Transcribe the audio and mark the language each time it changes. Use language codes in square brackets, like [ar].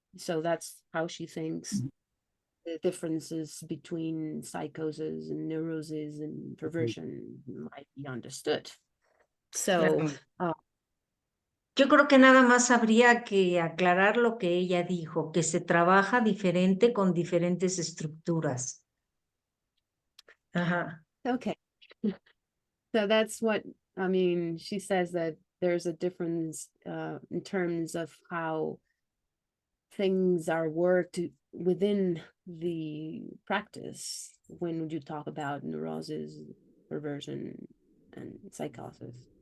[en] So that's how she thinks the differences between psychosis and neurosis and perversion might be understood. So [es] yo creo que nada más habría que aclarar lo que ella dijo, que se trabaja diferente con diferentes estructuras. Ajá. [en] Okay. So that's what, I mean, she says that there's a difference in terms of how things are worked within the practice when you talk about neurosis, perversion, and psychosis.